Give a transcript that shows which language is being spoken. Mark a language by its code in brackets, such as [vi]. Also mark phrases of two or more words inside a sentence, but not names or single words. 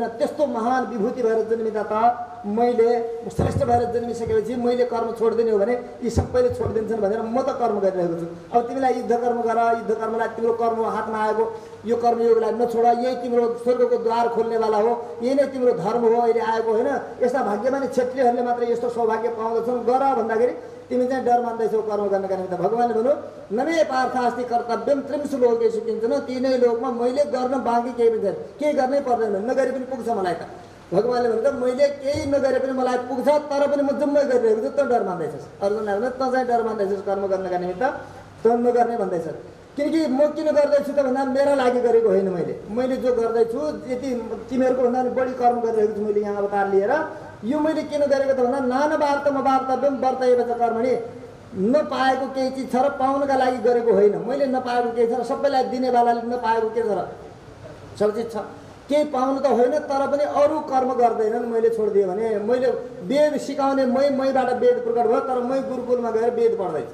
[ne] त्यस्तो महान विभूति भएर जन्मिँदा त मैले श्रेष्ठ भएर जन्मिसकेपछि मैले कर्म छोडिदिने हो भने यी सबैले छोडिदिन्छन् भनेर म त कर्म गरिरहेको छु। अब तिमीलाई युद्ध कर्म गर, युद्ध कर्मलाई तिम्रो कर्म हातमा आएको यो कर्मयोगलाई नछोड, यही तिम्रो स्वर्गको द्वार खोल्नेवाला हो, यही नै तिम्रो धर्म हो अहिले आएको होइन। यस्ता भाग्यमानी क्षेत्रीहरूले मात्र यस्तो सौभाग्य पाउँदछन्। गर भन्दाखेरि तिमी चाहिँ डर मान्दैछौ कर्म गर्नका निमित्त। भगवान्ले भन्नु [sa] नमे पार्थास्ति कर्तव्यम त्रिंशु लोकेषु किञ्चन, [ne] तिनै लोकमा मैले गर्न बाँकी केही पनि छैन, केही गर्नै पर्दैन, नगरे पनि पुग्छ मलाई त। भगवान्ले भन्छ मैले केही नगरे पनि मलाई पुग्छ, तर पनि म जम्मै गरिरहेको छु, त डर मान्दैछस्। अर्जुनले भन्छ त चाहिँ डर मान्दैछस् कर्म गर्नका निमित्त, त नगर्ने भन्दैछस्। किनकि म किन गर्दैछु त भन्दा मेरा लागि गरेको होइन, मैले जो गर्दैछु यति तिमीहरूको भन्दा बढी कर्म गरिरहेको छु मैले यहाँ अवतार लिएर। यो मैले किन गरेको त भन्दा [sa] नाना वार्तम वार्तव्यम वर्तयेव च कर्मणि, [ne] नपाएको केही चिज छ र पाउनका लागि गरेको होइन। मैले नपाएको केही छ र सबैलाई दिनेवालाले नपाएको के छ र सब चिज छ, केही पाउनु त होइन, तर पनि अरू कर्म गर्दैनन् मैले छोडिदिएँ भने। मैले वेद सिकाउने मैबाट वेद प्रकट भयो, तर मै गुरुकुलमा गएर वेद पढ्दैछु।